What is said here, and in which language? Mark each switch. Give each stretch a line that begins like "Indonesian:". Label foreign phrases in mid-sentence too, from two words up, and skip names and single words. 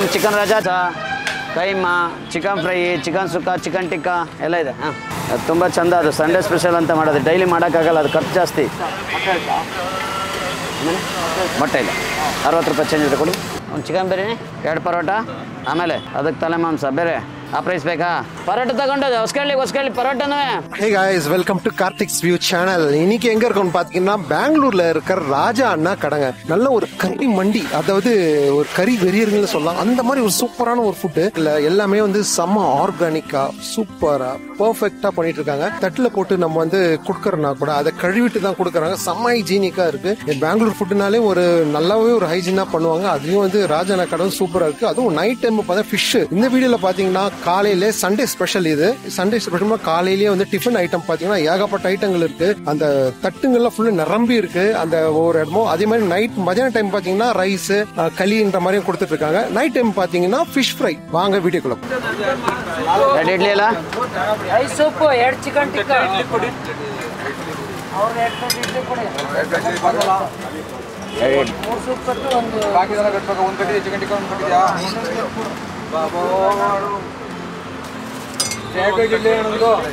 Kannada: ಚಿಕನ್ ರಾಜ, ಕೈಮಾ, ಚಿಕನ್ ಫ್ರೈ, ಚಿಕನ್ ಸುಕ್ಕ, ಚಿಕನ್ ಟಿಕ್ಕಾ ಎಲ್ಲ ಇದೆ. ಅದು ತುಂಬ ಚೆಂದ. ಅದು
English: Sunday special
Kannada: ಅಂತ ಮಾಡೋದು, ಡೈಲಿ ಮಾಡೋಕ್ಕಾಗಲ್ಲ, ಅದು ಖರ್ಚು ಜಾಸ್ತಿ. ಮೊಟ್ಟೆ ಇಲ್ಲ, 60 ರೂಪಾಯಿ ಚೇಂಜ್ ಇದೆ ಕೊಡಿ. ಒಂದು ಚಿಕನ್ ಬಿರಿಯಾನಿ, 2 ಪರೋಟ, ಆಮೇಲೆ ಅದಕ್ಕೆ ತಲೆ ಮಾಂಸ ಬೇರೆ. ಆ ಪ್ರೈಸ್ ಬೇಕಾ? பரோட்டா தகண்டது ஒஸ்கேலி பரோட்டானே.
English: Hey guys, welcome to Karthik's View channel.
Tamil: இன்னைக்கு எங்க இருக்கோம்னு பாத்தீங்கன்னா பெங்களூர்ல இருக்கிற ராஜா அண்ணா கடைங்க. நல்ல ஒரு கறி மண்டி, அதாவது ஒரு கறி வெறியர்கள்னு சொல்லலாம். அந்த மாதிரி ஒரு சூப்பரான ஒரு ஃபுட். எல்லாமே வந்து செம்ம ஆர்கானிக்கா சூப்பரா பெர்ஃபெக்ட்டா பண்ணிட்டு இருக்காங்க. தட்டுல போட்டு நம்ம வந்து குடுக்கறனா கூட அதை கழுவிட்டு தான் கொடுக்கறாங்க. செம்ம ஹைஜீனிக்கா இருக்கு. பெங்களூர் ஃபுட்னாலே ஒரு நல்லாவே ஒரு ஹைஜீனா பண்ணுவாங்க. அதுலயும் வந்து ராஜா அண்ணா கடை சூப்பரா இருக்கு. அதுவும்
English: night time
Tamil: பார்த்தா ஃபிஷ். இந்த வீடியோல பாத்தீங்கன்னா காலையில
English: Sunday special.
Tamil: இது
English: Sunday special
Tamil: காலையிலேயே வந்து
English: tiffin item
Tamil: பாத்தீங்கன்னா ஏகப்பட்ட ஐட்டங்கள் இருக்கு. அந்த தட்டுங்கள்லாம் ஃபுல்லா நிரம்பி இருக்கு அந்த ஒவ்வொரு இடமும். அதே மாதிரி நைட் மதியான டைம் பாத்தீங்கன்னா ரைஸ், களின்ற மாதிரியும் கொடுத்துட்டு இருக்காங்க.
English: night time
Tamil: பாத்தீங்கன்னா
English: fish fry.
Tamil: வாங்க வீடியோக்குள்ள.
Kannada: ಇಡ್ಲಿ ಎಲ್ಲ ರೈಸ್ ಸೂಪ್, 2 ಚಿಕನ್ ಟಿಕ್ಕಾ, ಇಡ್ಲಿ ಕೊಡಿ. ಅವ್ರ 2 ಇಡ್ಲಿ ಕೊಡಿ. 3 ಸೂಪ್ ಕೊಟ್ಟು ಒಂದು ಬಾಕಿದೆಲ್ಲ ಕಟ್ಟಬೇಕು. ಒಂದು ಕಟ್ಟಿ ಚಿಕನ್ ಟಿಕ್ಕಾ ಒಂದು ಕಟ್ಟಿದ್ಯಾ ಬಾಬಾ? ಹೇಗೆ ಇಡ್ಲಿ ಏನಂದು